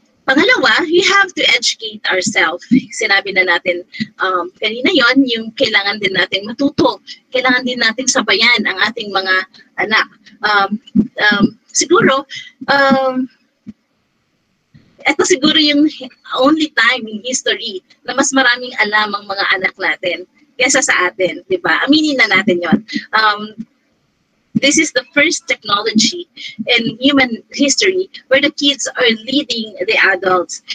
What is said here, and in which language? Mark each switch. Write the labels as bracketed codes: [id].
[en] Pangalawa, we have to educate ourselves. [tl] Sinabi na natin kanina yon, yung kailangan din natin matuto. Kailangan din natin sabayan ang ating mga anak. Siguro, ito siguro yung only time in history na mas maraming alam ang mga anak natin kaysa sa atin, di ba? Aminin na natin yon. [en] This is the first technology in human history where the kids are leading the adults.